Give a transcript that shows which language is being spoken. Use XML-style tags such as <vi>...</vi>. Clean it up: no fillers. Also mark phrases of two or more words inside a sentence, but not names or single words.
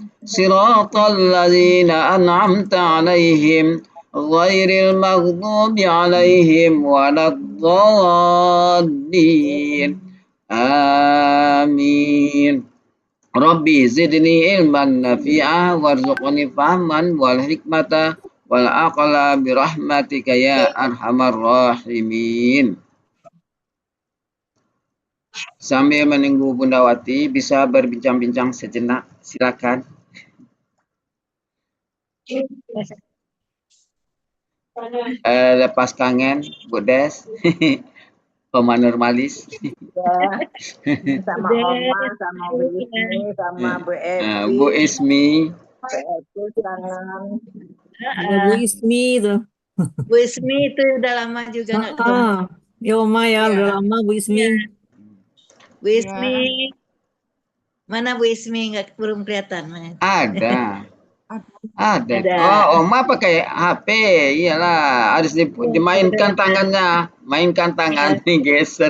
<ar>صراط الذين أنعمت عليهم غير المغضوب عليهم ولا الضالين. Amin. رب زدني علما نافعا وارزقني فهما والحكمة والعقل برحمتك يا أرحم الراحمين.</ar> <id>Sambil menunggu Bunda Wati bisa berbincang-bincang sejenak, silakan. Lepas kangen, Bu Des. Oma Normalis. Ya, sama Oma, sama Bu Ismi, sama Bu Evi. Bu Ismi. Bu Evi kangen. Bu Ismi itu. Bu Ismi itu udah lama juga nggak ketemu. Ya Oma ya, udah lama Bu Ismi. Bu Ismi. Mana Bu Ismi? Belum kelihatan. Ada. Oh, Oma pakai HP, iyalah harus dimainkan tangannya, mainkan tangan, geser.</id>